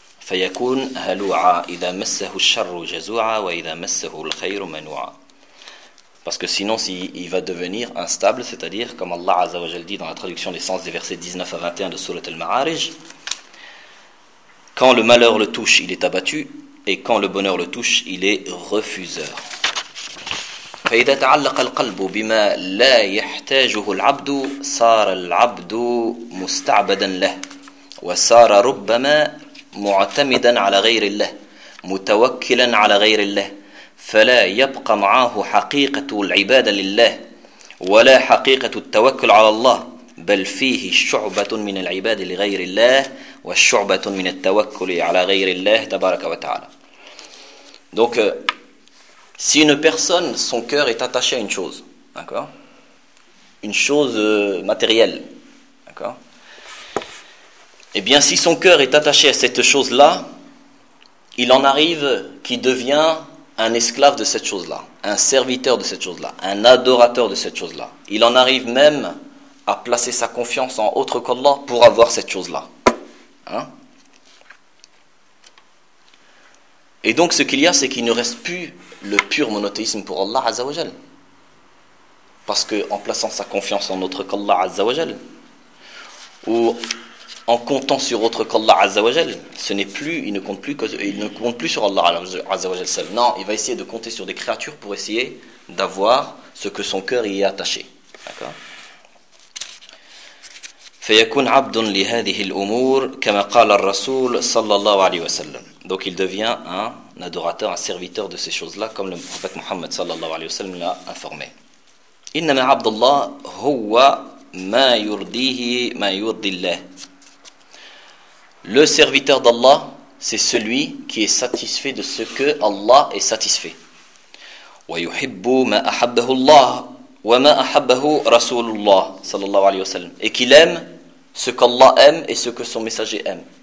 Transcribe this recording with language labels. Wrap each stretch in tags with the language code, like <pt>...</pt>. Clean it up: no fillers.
<ar>فَيَكُونْ هَلُوعَ إِذَا مَسَّهُ الشَّرُّ جَزُوعَ وَإِذَا مَسَّهُ الْخَيْرُ مَنُوعَ.</ar> <fr>Parce que sinon, il va devenir instable, c'est-à-dire, comme Allah Azza wa Jal dit dans la traduction des sens des versets 19 à 21 de Surat al-Ma'arij, quand le malheur le touche, il est abattu, et quand le bonheur le touche, il est refuseur.</fr> <ar>فَإِذَا تَعَلَّقَ الْقَلْبُ بِمَا لَا يَحْتَاجُهُ الْعَبْدُ صَارَ الْعَبْدُ مُسْتَعْبَدًا لَهُ وَصَارَ رُبَّمَا مُعْتَمِدًا عَلَى غَيْرِ اللَّهِ مُتَوَكِّلًا عَلَى غَيْرِ اللَّهِ فلا يبقى معه حقيقة العبادة لله ولا حقيقة التوكل على الله بل فيه شعبة من العبادة لغير الله والشعبة من التوكل على غير الله تبارك وتعالى.</ar> <fr>Donc si une personne, son cœur est attaché à une chose, d'accord, une chose matérielle, d'accord, et bien si son cœur est attaché à cette chose là il en arrive qu'il devient un esclave de cette chose-là, un serviteur de cette chose-là, un adorateur de cette chose-là. Il en arrive même à placer sa confiance en autre qu'Allah pour avoir cette chose-là. Hein? Et donc ce qu'il y a, c'est qu'il ne reste plus le pur monothéisme pour Allah Azza wa Jal. Parce qu'en plaçant sa confiance en autre qu'Allah Azza wa Jal, ou en comptant sur autre qu'Allah Azza wa Jal, il ne compte plus sur Allah Azza wa Jal seul. Non, il va essayer de compter sur des créatures pour essayer d'avoir ce que son cœur y est attaché. D'accord.</fr> <ar>فيكون عبد لهذه الأمور كما قال الرسول صلى الله عليه وسلم.</ar> <fr>Donc il devient un adorateur, un serviteur de ces choses-là, comme le prophète Mohammed</fr> <ar>صلى الله عليه وسلم</ar> <fr>l'a informé.</fr> <ar>إنما عبد الله هو ما يرضيه ما يرضي الله.</ar> <fr>Le serviteur d'Allah, c'est celui qui est satisfait de ce que Allah est satisfait.</fr> <ar>وَيُحِبُّ مَا أَحَبَّهُ اللَّهُ وَمَا أَحَبَّهُ رَسُولُ اللَّهُ صلى الله عليه وسلم.</ar> <fr>Et qu'il aime ce qu'Allah aime et ce que son messager aime.</fr>